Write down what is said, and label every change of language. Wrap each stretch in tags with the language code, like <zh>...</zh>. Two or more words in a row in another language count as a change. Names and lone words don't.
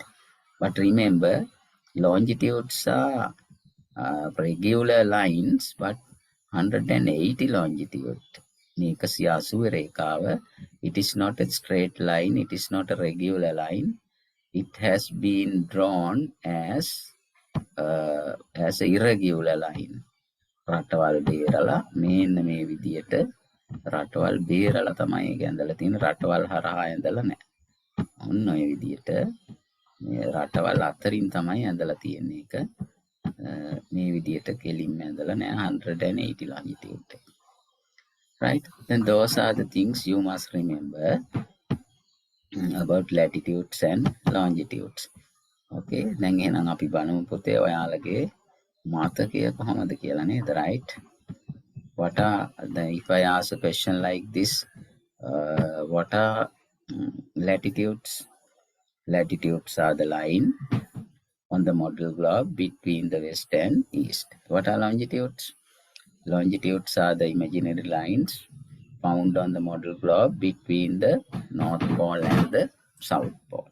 <en>But remember, longitudes are regular lines, but 180 longitude. It is not a straight line, it is not a regular line. It has been drawn as a irregular line.</en> <si>රටවල් බේරලා මේන්න මේ විදියට රටවල් බේරලා තමයි ඒක ඇඳලා තියෙන්නේ. රටවල් හරහා ඇඳලා නැහැ. ඔන්න ඔය විදියට මේ රටවල් අතරින් තමයි ඇඳලා තියෙන්නේ ඒක. මේ විදියට කෙලින්ම ඇඳලා නැහැ 180 longitude.</si> <en>Right? Then those are the things you must remember about latitudes and longitudes.</en> <si>Okay, දැන් එහෙනම් අපි බලමු පුතේ ඔයාලගේ මතකය කොහොමද කියලා නේද,</si> <en>right? What are if I ask a question like this, what are latitudes? Latitudes are the line on the model globe between the west and east. What are longitudes? Longitudes are the imaginary lines found on the model globe between the North Pole and the South Pole.</en>